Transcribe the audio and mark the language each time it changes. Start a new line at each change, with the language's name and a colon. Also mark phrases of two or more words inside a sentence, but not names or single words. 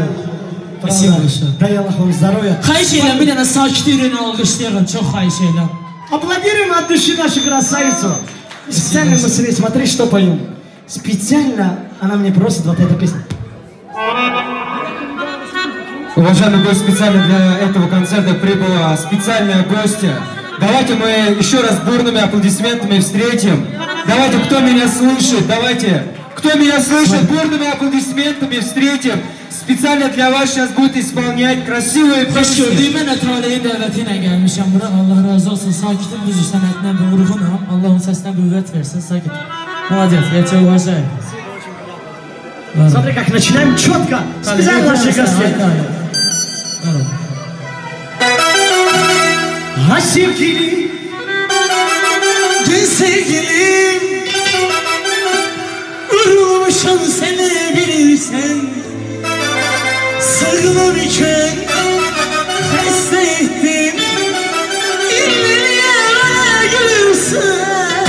Russian: Спасибо большое. Дай Аллах вам здоровья.
Azerbaijani: Xahiş eylem, bir dənə sakitliyin alqışlayın, çox xahiş eylem.
Russian: Аплодируем от души нашу красавицу. Специально мы с ней, смотри, что поем. Специально она мне просит вот эту песню. Уважаемый гость, специально для этого концерта прибыла специальная гостья. Давайте мы еще раз бурными аплодисментами встретим. Давайте, кто меня слышит, давайте, кто меня слышит, бурными аплодисментами встретим. Spesiallə для вас сейчас будет исполнять красивые
Azerbaijani: Xoş
Russian: песни.
Azerbaijani: gördük, mən Ətraliyin dəvəti ilə gəlmişəm bura. Allah razı olsun, sakitim, düzü sənətinə bir vurğunam. Allah onun səsinə qüvvət versin, sakit.
Russian: Молодец, я тебя уважаю. Смотри, как начинаем четко. Специально наши гости.
Turkish: Ha sevgilim, Gün sevgilim, vurulmuşam seni bilirsen. Sığınırken hasta ettim, İlleriye bana gülürsen.